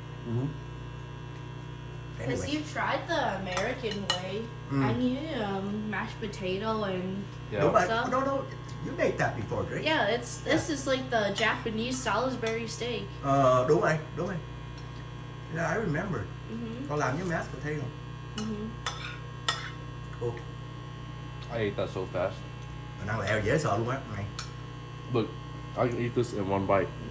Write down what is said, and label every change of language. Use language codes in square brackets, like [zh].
[en] Mm-hmm. Because Anyway. you tried the American way. I knew mashed potato and Yeah. [vi] Đúng rồi. [en] Stuff. No, you made that before, right? yeah, this is like the Japanese Salisbury steak. [vi] Đúng rồi. [en] Yeah, I remember. Mhm. [vi] Con làm với mashed potato. Mhm. [en] Cool. I ate that so fast. [vi] Mình ăn lẹo dễ sợ luôn á này. [en] Look, I can eat this in one bite.